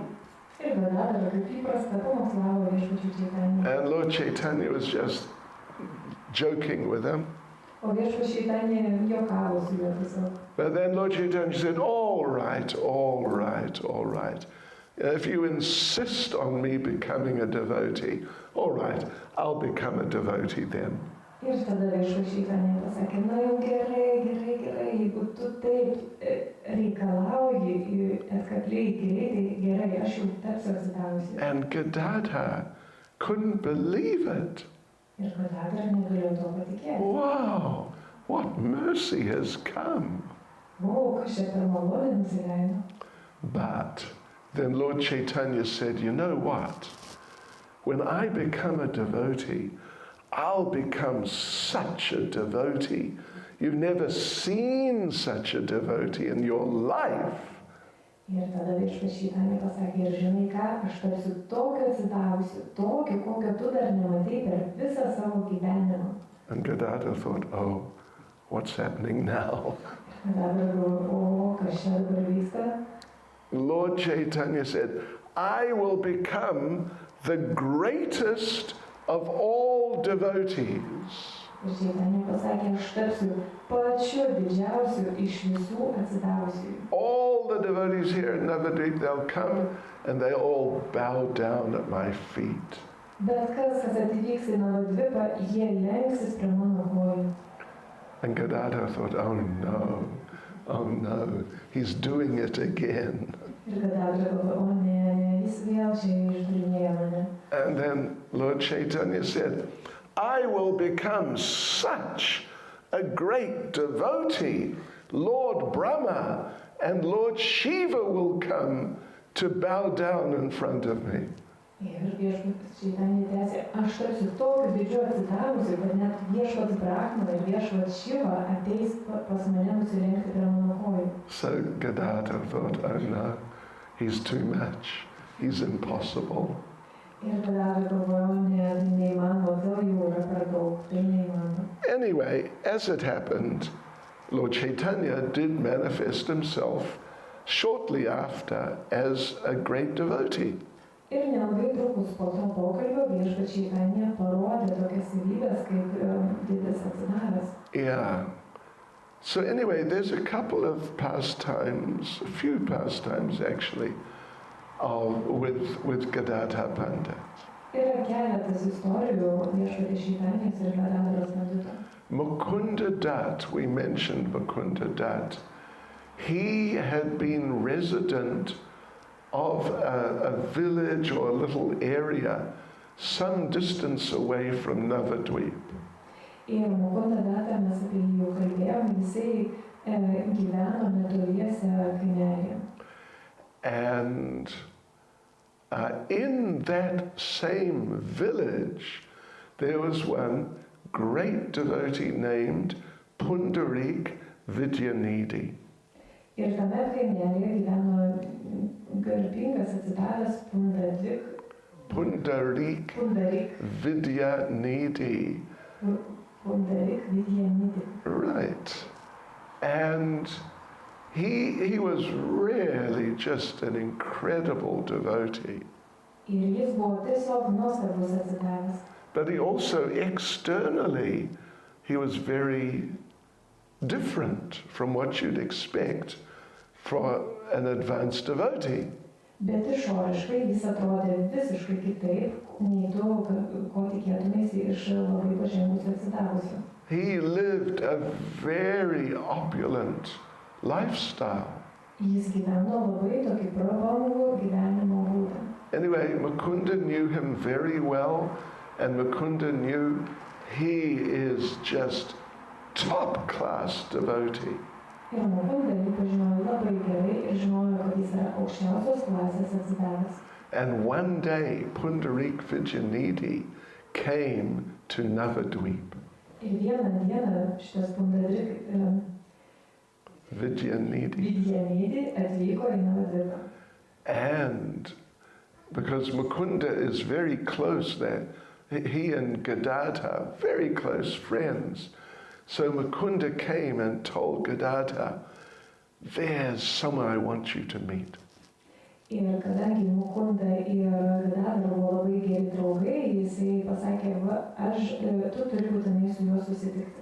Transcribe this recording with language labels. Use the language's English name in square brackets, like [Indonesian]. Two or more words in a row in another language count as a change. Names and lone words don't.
[English] And Lord Chaitanya was just joking with him. But then Lord Chaitanya said, all right. If you insist on me becoming a devotee, all right, I'll become a devotee then. [Lithuanian] Ir tada viešpačiui Čaitanija pasakė, na jau gerai, jeigu tu taip reikalauji, atkakliai, greitai, gerai, aš jau tapsiu atsidavusi. [English] And Gadadhara couldn't believe it. [Lithuanian] Ir Gadadhara negalėjo to patikėti. [English] Wow, what mercy has come. [Lithuanian] Kas čia per malonę nusileido. [English] But then Lord Chaitanya said, you know what? When I become a devotee, I'll become such a devotee. You've never seen such a devotee in your life. [Lithuanian] Ir tada viešpačiui Čaitanija pasakė, ir žinai ką, aš tapsiu tokio atsidavusiu, tokio, kokio tu dar nematei per visą savo gyvenimą. [English] And Gadadhara thought, oh, what's happening now? [Lithuanian] Gadadhara galvojo, kas čia dabar vyksta? [English] Lord Chaitanya said, I will become the greatest of all devotees. [Lithuanian] Ir Čaitanija pasakė, aš tapsiu pačiu didžiausiu iš visų atsidavusių. [English] All the devotees here in Navadvip, they'll come and they all bow down at my feet. [Lithuanian] Bet kas atvyks į Navadvipą, jie lenksis prie mano kojų. [English] And Gadadhara thought, oh no, he's doing it again. [Lithuanian] Ir Gadadhara galvojo, o ne, jis vėl čia išdarinėja mane. [English] And then Lord Chaitanya said, I will become such a great devotee. Lord Brahma and Lord Shiva will come to bow down in front of me. [Lithuanian] Ir viešpatis Čaitanija tęsė, aš tapsiu tokiu didžiu atsidavusiu, kad net viešpats Brahma ir viešpats Shiva ateis pas mane nusilenkti prie mano kojų. [English] So Gadadhara thought, oh no, he's too much, he's impossible. [Lithuanian] Ir Gadadhara galvojo, ne, neįmanoma, vėl jau yra per daug, tai neįmanoma. [English] Anyway, as it happened, Lord Chaitanya did manifest himself shortly after as a great devotee. [Lithuanian] Ir neilgai trukus po to pokalbio viešpatis Čaitanija parodė tokias savybes kaip didis atsidavęs. [English] Yeah. So anyway, there's a couple of pastimes, a few pastimes actually, with Gadadhara Pandita. [Lithuanian] Yra keletas istorijų viešpatis Čaitanijos ir Gadadharos Pandito. [English] Mukunda Dutt, we mentioned Mukunda Dutt. He had been resident of a village or a little area some distance away from Navadvip. [Lithuanian] Ir Mukunda datą mes apie jį jau kalbėjome, jisai gyveno netoliese kaimelyje. [English] And in that same village, there was one great devotee named Pundarik Vidyanidhi. [Lithuanian] Ir tame kaimelyje gyveno garbingas atsidavęs Pundarik Vidyanidhi. Pundarik Vidyanidhi. [English] Right. And he was really just an incredible devotee. [Lithuanian] Ir jis buvo tiesiog nuostabus atsidavęs. [English] But he also externally, he was very different from what you'd expect for an advanced devotee. [Lithuanian] Bet išoriškai jis atrodė visiškai kitaip nei tu, ko tikėtumėsi iš labai pažengusių atsidavusių. [English] He lived a very opulent lifestyle. [Lithuanian] Jis gyveno labai tokį prabangų gyvenimo būdą. [English] Anyway, Mukunda knew him very well, and Mukunda knew he is just top-class devotee. [Lithuanian] Ir Mukunda jį pažinojo labai gerai ir žinojo, kad jis yra aukščiausios klasės atsidavęs. [English] And one day, Pundarik Vidyanidhi came to Navadvip. [Lithuanian] Ir vieną dieną šitas Pundarik Vidyanidhi atvyko į Navadvipą. [English] And because Mukunda is very close there, he and Gadadhara, very close friends. So Mukunda came and told Gadadhara, there's someone I want you to meet. [Lithuanian] Ir kadangi Mukunda ir Gadadhara buvo labai geri draugai, jisai pasakė, tu turi būtinai su juo susitikti.